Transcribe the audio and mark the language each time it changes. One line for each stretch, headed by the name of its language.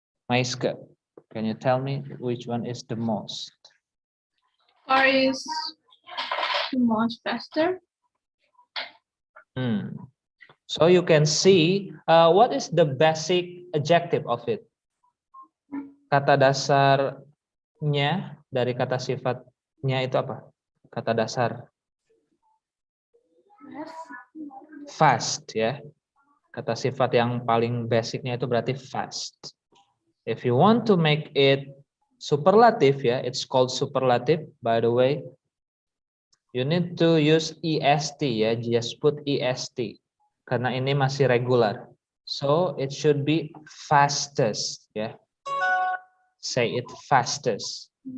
English: Maiska, can you tell me which one is the most? Car is the most faster. So you can see what is the basic adjective of it.
Indonesian: Kata dasarnya dari kata sifatnya itu apa? Kata dasar fast, ya. Kata sifat yang paling basicnya itu berarti fast.
English: If you want to make it superlative, ya, it's called superlative. By the way, you need to use est, ya. Just put est
Indonesian: karena ini masih
English: regular. So it should be fastest, ya. Say it fastest.